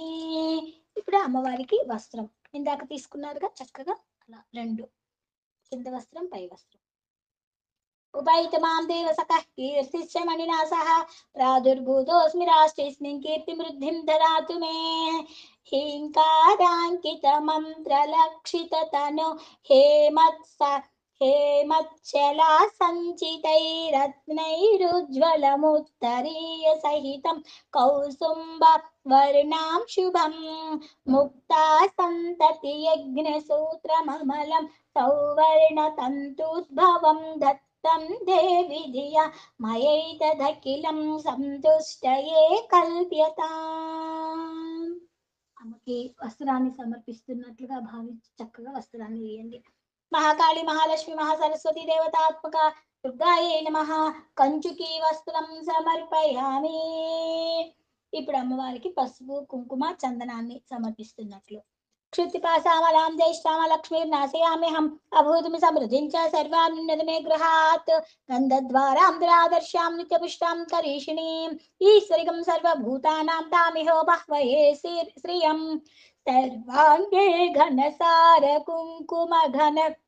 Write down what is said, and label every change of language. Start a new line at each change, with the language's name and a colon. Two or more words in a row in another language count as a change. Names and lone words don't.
Telugu: ఇప్పుడు అమ్మవారికి వస్త్రం ఇందాక తీసుకున్నారుగా చక్కగా అలా రెండు, కింద వస్త్రం పై వస్త్రం.
Sanskrit: ఉపైతమాం దేవసఖः కీర్తిశ్చ మణినా సహ ప్రాదుర్భూతోऽస్మి రాష్ట్రేऽस्मिन् కీర్తిమృద్ధిం దదాతు మే. హ్రీంకారాంకిత మంత్రలక్షితతను हेमच्छला सञ्चितैरत्नैरुज्ज्वलमुत्तरीय सहितं कौसुम्ब वर्णां शुभं मुक्ता सन्तति यज्ञसूत्रममलं सौवर्णतन्तुद्भवं दत्तं देवि धिया मयैतदखिलं सन्तुष्टये कल्प्यताम्.
Telugu: అమ్మకి వస్త్రాన్ని సమర్పిస్తున్నట్లుగా భావించి చక్కగా వస్త్రాన్ని వేయండి.
Sanskrit: మహాకాళి మహాలక్ష్మి మహాసరస్వతి దేవతాత్మక దుర్గాయే నమః కంచుకి వస్త్రం సమర్పయామి.
Telugu: ఇప్పుడు అమ్మవారికి పసుపు కుంకుమ చందనాన్ని సమర్పిస్తున్నట్లు.
Sanskrit: क्षुत्पिपासामलां ज्येष्ठामलक्ष्मीर्नाशयाम्यहम् अभूतमि समृद्धिं च सर्वान्नद मे गृहात् गन्धद्वारां दुरादर्शां नित्यपुष्टां करीषिणीम् ईश्वरिकं सर्वभूतानां तामिहो बह्वये श्रियं सर्वाङ्गे घनसार कुङ्कुम घन